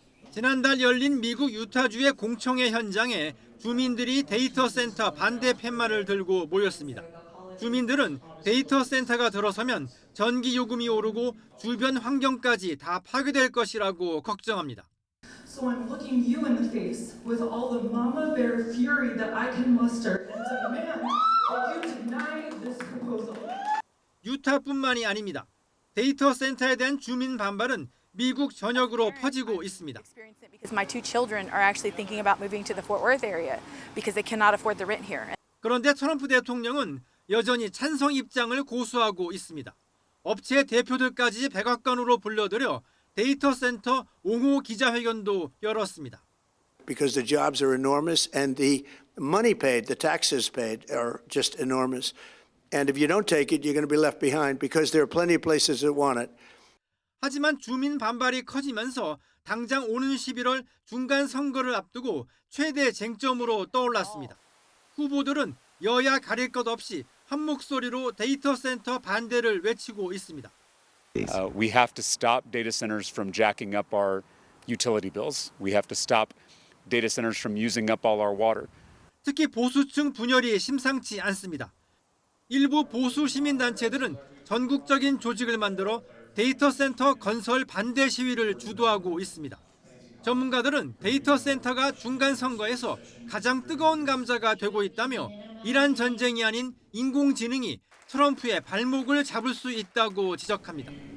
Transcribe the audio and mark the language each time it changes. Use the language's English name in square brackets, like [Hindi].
[Korean] 지난달 열린 미국 유타주의 공청회 현장에 주민들이 데이터 센터 반대 팻말을 들고 모였습니다. 주민들은 데이터 센터가 들어서면 전기 요금이 오르고 주변 환경까지 다 파괴될 것이라고 걱정합니다. [English] So I'm looking you in the face with all the mama bear fury that I can muster and demand that you deny this proposal. [Korean] 유타뿐만이 아닙니다. 데이터 센터에 대한 주민 반발은 미국 전역으로 퍼지고 있습니다. [English] Because my two children are actually thinking about moving to the Fort Worth area because they cannot afford the rent here. [Korean] 그런데 트럼프 대통령은 여전히 찬성 입장을 고수하고 있습니다. 업체 대표들까지 백악관으로 불러들여 데이터 센터 옹호 기자회견도 열었습니다. [English] Because the jobs are enormous and the money paid, the taxes paid are just enormous. And if you don't take it, you're going to be left behind because there are plenty of places that want it. [Korean] 하지만 주민 반발이 커지면서 당장 오는 11월 중간 선거를 앞두고 최대 쟁점으로 떠올랐습니다. 후보들은 여야 가릴 것 없이 한 목소리로 데이터 센터 반대를 외치고 있습니다. [English] We have to stop data centers from jacking up our utility bills. We have to stop data centers from using up all our water. [Korean] 특히 보수층 분열이 심상치 않습니다. 일부 보수 시민단체들은 전국적인 조직을 만들어 데이터 센터 건설 반대 시위를 주도하고 있습니다. 전문가들은 데이터 센터가 중간 선거에서 가장 뜨거운 감자가 되고 있다며 이란 전쟁이 아닌 인공지능이 트럼프의 발목을 잡을 수 있다고 지적합니다.